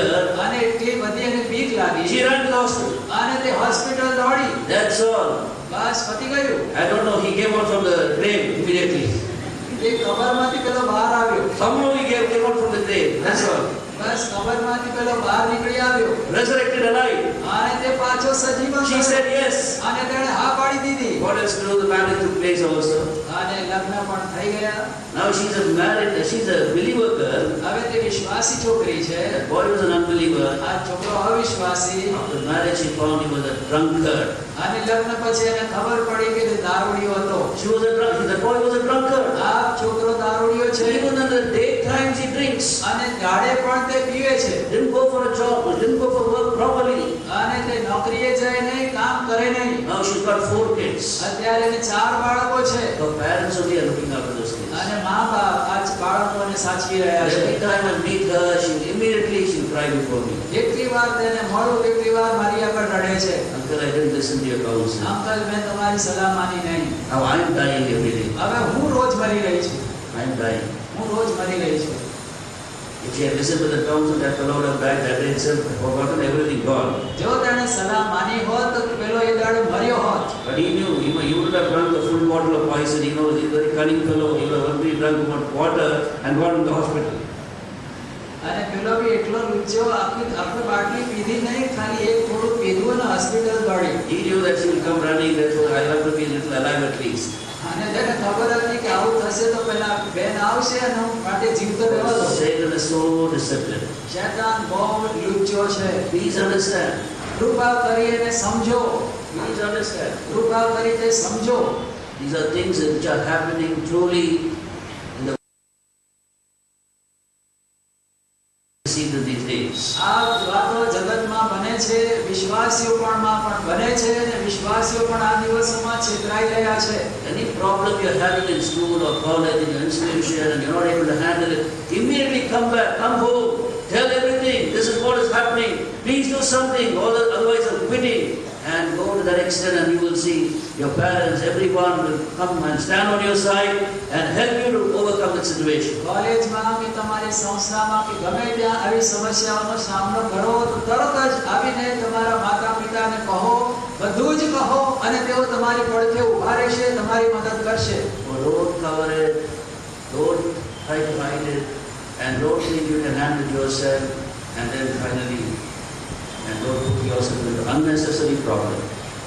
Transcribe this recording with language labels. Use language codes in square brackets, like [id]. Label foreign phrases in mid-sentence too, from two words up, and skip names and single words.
[gu] અને એટલી બધી એને બીક લાગી. [en] She ran to the hospital. [gu] અને તે હોસ્પિટલ દોડી. [en] That's all. [gu] બસ પતી ગયું. [en] I don't know, he came out from the grave immediately. [gu] તે કબરમાંથી પેલો બહાર આવ્યો. [en] Somehow he came out from the grave. That's all. [gu] બસ કબરમાંથી પેલો બહાર નીકળી આવ્યો. [en] Resurrected alive. [gu] અને તે પાછો સજીવન [en] She [gu] થયો. [en] said yes. [gu] અને તેણે હા પાડી દીધી. [en] What else to do? The marriage took place also. [gu] અને લગ્ન પણ થઈ ગયા. [en] Now she's a believer girl. [gu] હવે તે વિશ્વાસી છોકરી છે. [en] That boy was an unbeliever. [gu] આ છોકરો અવિશ્વાસી. [en] After marriage she found he was a drunkard. [gu] અને લગ્ન પછી એને ખબર પડી કે તે દારૂડિયો હતો. [en] The boy was a drunkard. [gu] આ છોકરો દારૂડિયો છે. [en] Even in the daytime he drinks. [gu] અને ગાડે પણ તે પીવે છે. [en] Didn't go for a job, didn't go for work properly. [gu] અને તે નોકરીએ જાય નહીં, કામ કરે નહીં. [en] Now she's got 4 kids. [gu] અત્યારે એને 4 બાળકો છે. [en] Her parents only are looking after those kids. [gu] અને મા બાપ આ બાળકોને સાચવી રહ્યા છે. [en] Every time I meet her, she'll cry before me. [gu] કેટલી વાર તેને મળું કેટલી વાર મારી આગળ રડે છે. [en] Uncle, I didn't listen to your counsel. [gu] અંકલ મેં તમારી સલાહ માની નહીં. [en] Now I'm dying every day. [gu] હવે હું રોજ મરી રહી છું. [en] I'm dying. [gu] હું રોજ મરી રહી છું. [en] If she had listened to the counsel, that fellow would have died that day itself, forgotten everything, gone. [gu] જો તેણે સલાહ માની હોત તો પેલો એ દાડે મર્યો હોત. [en] But he knew, he would have drunk the full bottle of poison. He knows he's a very cunning fellow. He would have only drunk water and gone to the hospital. [gu] અને પેલો બી એટલો લુચ્ચો આખી બાટલી પીધી નહીં, ખાલી એક થોડું પીધું અને હોસ્પિટલ દોડી. [en] He knew that she will come running, therefore I have to be a little alive at least. [gu] અને તેને ખબર હતી કે આવું થશે તો પેલા બેન આવશે અને હું માટે જીવતો રહેવા દો. [en] Satan is so deceptive. [gu] શૈતાન બહુ લુચ્ચો છે. [en] Please understand. [gu] કૃપા કરીને સમજો. [en] Please understand. [gu] કૃપા કરીને સમજો. [en] These are things which are happening truly in the in these days. [gu] આ વાતો જગતમાં બને છે, વિશ્વાસીઓમાં પણ બને છે અને વિશ્વાસીઓ પણ આ દિવસોમાં છેતરાઈ રહ્યા છે. [en] Any problem you're having in school or college, in your institution, and you're not able to handle it, immediately come back, come home, tell everything. This is what is happening. Please do something. Otherwise I'm quitting. And go to that extent and you will see your parents, everyone will come and stand on your side and help you to overcome the situation. [gu] કોલેજમાં કે તમારી સંસ્થામાં કે ગમે ત્યાં આવી સમસ્યાઓનો સામનો કરો તો તરત જ આવીને તમારા માતા પિતાને કહો, બધું જ કહો અને તેઓ તમારી પડખે ઊભા રહેશે, તમારી મદદ કરશે. [en] So don't cover it, don't try to hide it, and don't think you can handle yourself and then finally, and don't put yourself into unnecessary problem.